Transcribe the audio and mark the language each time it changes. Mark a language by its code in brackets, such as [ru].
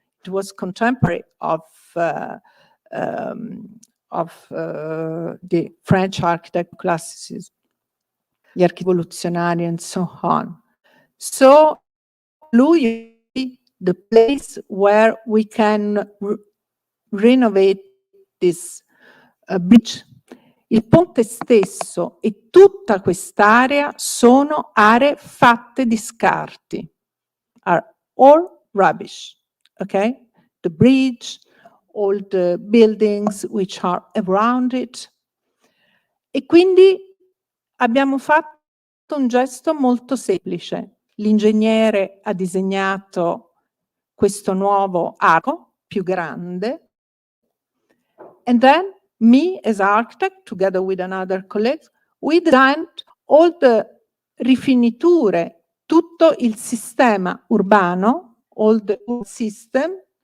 [en] It was contemporary of the French architect classicism, [it] gli architetti rivoluzionari [en] and so on. So, lui, the place where we can renovate this bridge. [it] Il ponte stesso e tutta quest'area sono aree fatte di scarti. [en] Are all rubbish, okay? The bridge, all the buildings which are around it. [it] E quindi abbiamo fatto un gesto molto semplice. L'ingegnere ha disegnato questo nuovo arco più grande, [en] and then me as architect, together with another colleague, we designed all the [it] rifiniture, tutto il sistema urbano, [en] all the system,